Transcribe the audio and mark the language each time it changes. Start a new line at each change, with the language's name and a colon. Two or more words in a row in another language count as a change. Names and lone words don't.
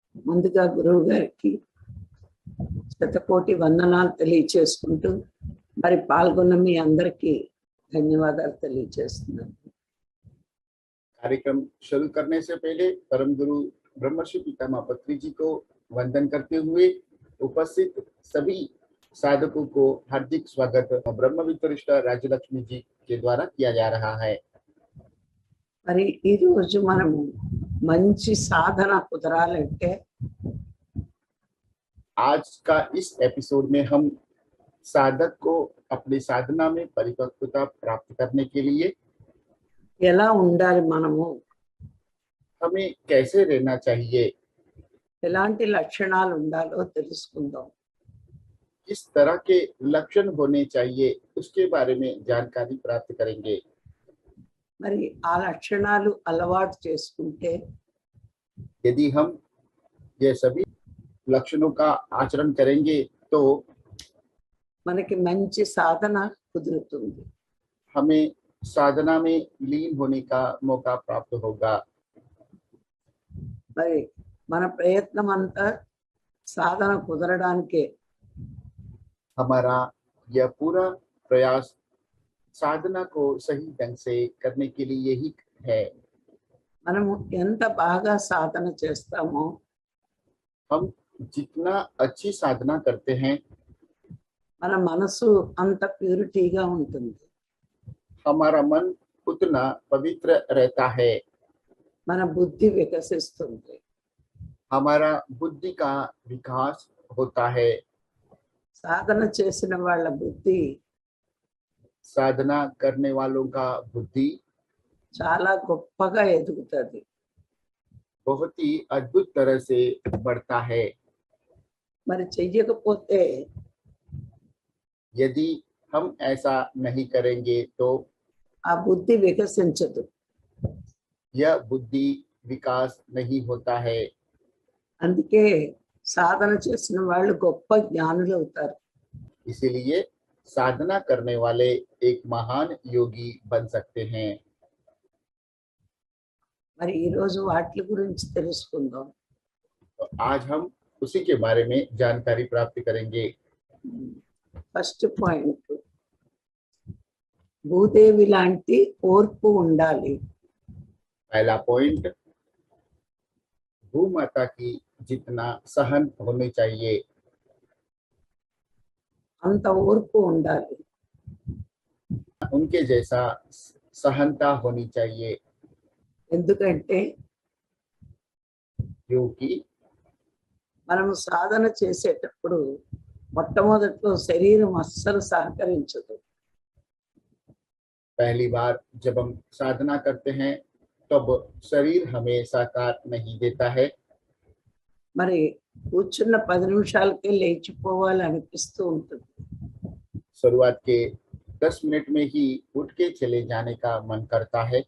Telugu: ముందుగా గురువు గారికి శతకోటి వందనాలు తెలియచేసుకుంటూ మరి పాల్గొన్న మీ అందరికీ ధన్యవాదాలు తెలియజేస్తున్నాను।
Hindi: कार्यक्रम शुरू करने से पहले परम गुरु ब्रह्मर्षि पितामह पत्री जी को वंदन करते हुए उपस्थित सभी साधकों को हार्दिक स्वागत ब्रह्म वितरिष्ठ राज्यलक्ष्मी जी के द्वारा किया जा रहा है।
Telugu: మరి ఈ రోజు మనము మంచి సాధన కుదరాలంటే
Hindi: आज का इस एपिसोड में हम साधक को अपनी साधना में परिपक्वता प्राप्त करने के लिए
Telugu: ఎలా ఉండాలి, మనము
Hindi: हमें कैसे रहना चाहिए,
Telugu: ఎలాంటి లక్షణాలు ఉండాలో తెలుసుకుందాం।
Hindi: किस तरह के लक्षण होने चाहिए उसके बारे में जानकारी प्राप्त करेंगे।
Telugu: మరి ఆ లక్షణాలు అలవాటు చేసుకుంటే
Hindi: यदि हम ये सभी लक्षणों का आचरण करेंगे तो
Telugu: మనకి మంచి సాధన కుదురుతుంది।
Hindi: हमें साधना में लीन होने का मौका प्राप्त होगा।
Telugu: మరి మన ప్రయత్నం అంతా సాధన కుదరడానికే।
Hindi: हमारा यह पूरा प्रयास साधना को सही ढंग से करने के लिए ही है।
Telugu: మనము ఎంత బాగా సాధన చేస్తామో
Hindi: हम जितना अच्छी साधना करते हैं
Telugu: మన మనసు అంత ప్యూరిటీగా ఉంటుంది।
Hindi: हमारा मन उतना पवित्र रहता है।
Telugu: మన బుద్ధి వికసిస్తుంది।
Hindi: हमारा बुद्धि का विकास होता है।
Telugu: సాధన చేసిన వాళ్ళ బుద్ధి
Hindi: साधना करने वालों का बुद्धि
Telugu: చాలా గొప్పగా ఎదుగుతుంది।
Hindi: बहुत ही अद्भुत तरह से बढ़ता है।
Telugu: మరి చెయ్యకపోతే
Hindi: यदि हम ऐसा नहीं करेंगे तो
Telugu: ఆ బుద్ధి వికసించదు।
Hindi: यह बुद्धि विकास नहीं होता है।
Telugu: అందుకే సాధన చేసిన వాళ్ళు గొప్ప జ్ఞానులు అవుతారు।
Hindi: इसीलिए साधना करने वाले एक महान योगी बन सकते हैं।
Telugu: మరి ఈ రోజు వాటి గురించి తెలుసుకుందాం।
Hindi: तो आज हम उसी के बारे में जानकारी प्राप्त करेंगे।
English: first point,
Telugu: భూదేవి లాంటి ఓర్పు ఉండాలి।
Hindi: पहला पॉइंट, भूमाता की जितना सहन होने चाहिए
Telugu: అంత ఓర్పు ఉండాలి।
Hindi: उनके जैसा सहनता होनी चाहिए।
Telugu: ఎందుకంటే
Hindi: क्योंकि
Telugu: మనము సాధన చేసేటప్పుడు మొట్టమొదట్లో శరీరం అస్సలు సహకరించదు।
Hindi: पहली बार जब हम साधना करते हैं तब शरीर हमें सहकार नहीं देता है।
Telugu: మరి కూర్చున్న 10 నిమిషాలకే లేచిపోవాలి అనిపిస్తూ ఉంటుంది।
Hindi: शुरुआत के 10 मिनट में ही उठ के चले जाने का मन करता है।